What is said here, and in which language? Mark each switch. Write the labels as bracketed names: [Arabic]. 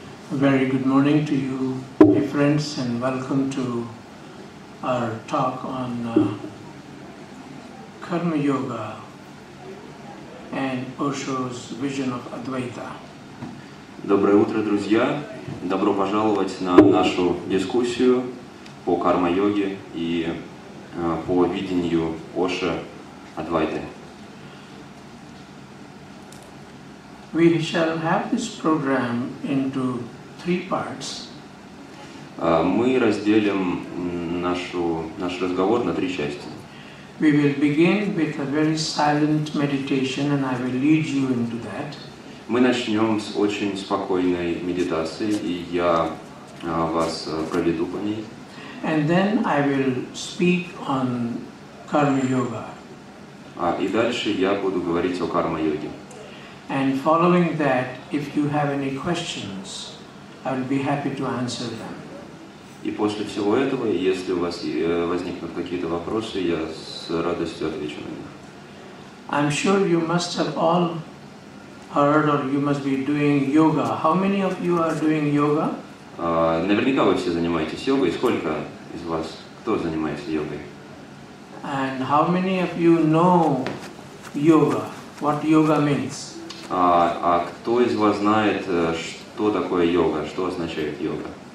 [English] Very good morning to you, my friends, and welcome to our talk on Karma Yoga and Osho's vision of Advaita. [Russian] Доброе утро, друзья! Добро пожаловать на нашу дискуссию по карма-йоге и по видению Ошо Адвайты. [English] We shall have this program into 3 parts. [Russian] Мы разделим наш разговор на 3 части. [English] We will begin with a very silent meditation, and I will lead you into that. [Russian] Мы начнем с очень спокойной медитации, и я вас проведу по ней. [English] And then I will speak on Karma Yoga. [Russian] И дальше я буду говорить о карма-йоге. [English] And following that, if you have any questions, I will be happy to answer them. [Russian] И после всего этого, если у вас возникнут какие-то вопросы, я с радостью отвечу на них. [English] I'm sure you must have all heard or you must be doing yoga. How many of you are doing yoga? [Russian] Наверняка вы все занимаетесь йогой. Сколько из вас, кто занимается йогой? [English] And how many of you know yoga? What yoga means? [Russian] А кто из вас знает, что такое йога, что означает йога?